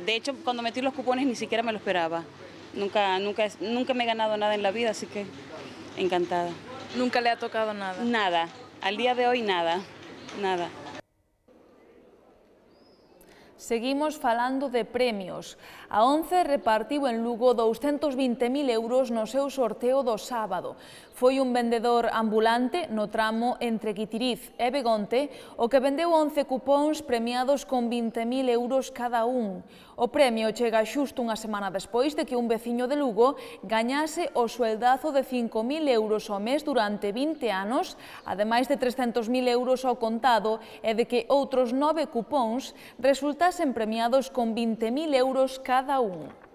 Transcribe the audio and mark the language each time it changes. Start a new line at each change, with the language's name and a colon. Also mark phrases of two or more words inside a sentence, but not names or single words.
Spanish: De hecho, cuando metí los cupones ni siquiera me lo esperaba. Nunca me he ganado nada en la vida, así que encantada. ¿Nunca le ha tocado nada? Nada. Al día de hoy, nada.
Galician: Seguimos falando de premios. A ONCE repartiu en Lugo 220.000 euros no seu sorteo do sábado. Foi un vendedor ambulante no tramo entre Guitiriz e Begonte o que vendeu 11 cupóns premiados con 20.000 euros cada un. O premio chega xusto unha semana despois de que un veciño de Lugo gañase o sueldazo de 5.000 euros ao mes durante 20 anos, ademais de 300.000 euros ao contado e de que outros 9 cupóns resultasen premiados con 20.000 euros cada un.